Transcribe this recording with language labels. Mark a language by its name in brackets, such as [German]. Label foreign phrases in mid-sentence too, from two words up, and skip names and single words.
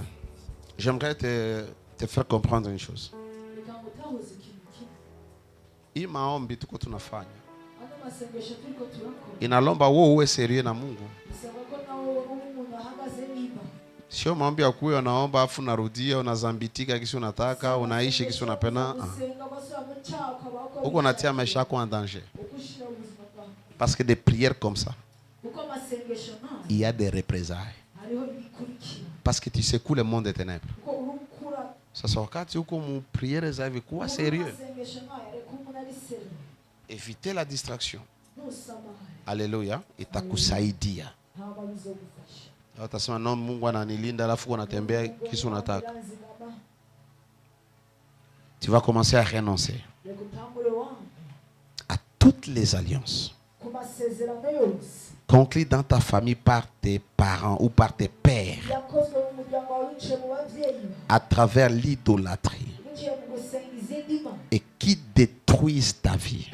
[French] J'aimerais te faire comprendre une chose. [Swahili] Hii maombi tuko tunafanya inalomba wewe uwe serieux na Mungu. Sio maombi ya kuwa unaomba afu unarudia unazambitika kisi unataka unaishi kisi unapenda. Uko unatia maisha yako [French] en danger. Parce que des prières comme ça, il y a des représailles. Parce que tu secoues le monde des ténèbres. [Swahili] Sasa wakati uko mu prière za hivi kuwa sérieux. [French] Éviter la distraction. Alléluia, [Swahili] itakusaidia. Utasema no Mungu ananilinda alafu unatembea kisi unataka. [French] Tu vas commencer à renoncer à toutes les alliances conclues dans ta famille par tes parents ou par tes pères à travers l'idolâtrie et qui détruisent ta vie.